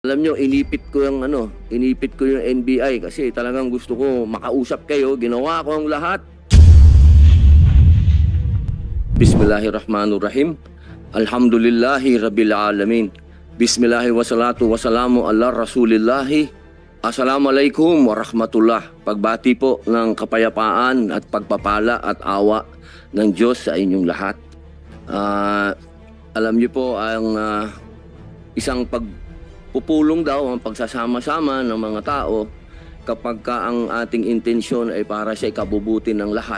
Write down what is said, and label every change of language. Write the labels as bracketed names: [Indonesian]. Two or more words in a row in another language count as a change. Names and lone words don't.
[Filipino] Alam nyo, inipit ko yung NBI kasi talagang gusto ko makausap kayo. Ginawa ko ang lahat. [Arabic] Bismillahirrahmanirrahim. الحمد لله رب العالمين بسم الله والصلاة والسلام على رسول الله. السلام عليكم ورحمة الله. [Filipino] Pagbati po ng kapayapaan at pagpapala at awa ng Diyos sa inyong lahat. Alam niyo po ang isang pupulong daw ang pagsasama-sama ng mga tao kapag ka ang ating intensyon ay para sa ikabubuti ng lahat.